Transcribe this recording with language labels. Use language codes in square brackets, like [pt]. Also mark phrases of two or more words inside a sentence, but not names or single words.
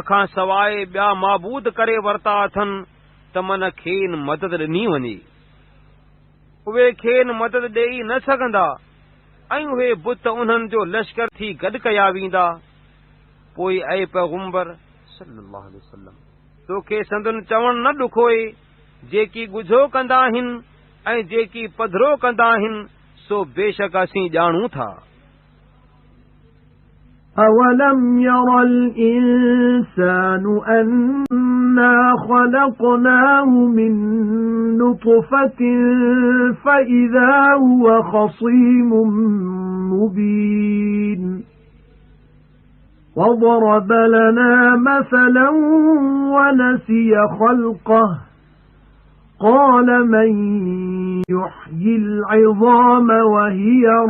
[sd] खां सवाइ ॿिया माबूद करे वरिता अथनि त मन खेनि मदद ॾिनी वञे उहे खेनि मदद ॾेई न सघंदा ऐं उहे बुत उन्हनि जो लश्कर थी गॾु कया वेंदा पोइ ऐं पैगुंबर [ar] صلى الله عليه وسلم [sd] तोखे संदुनि चवणु न ॾुखोए जेकी ॻुझो कंदा आहिनि ऐं जेकी पधरो कंदा आहिनि सो बेशक असीं ॼाणूं था [ar] أَوَلَمْ يَرَ الْإِنسَانُ أَنَّا خَلَقْنَاهُ مِنْ نُطْفَةٍ فَإِذَا هُوَ خَصِيمٌ مُبِينٌ وَضَرَبَ لَنَا مَثَلًا وَنَسِيَ خَلْقَهُ قَالَ مَنْ يُحْيِي الْعِظَامَ وَهِيَ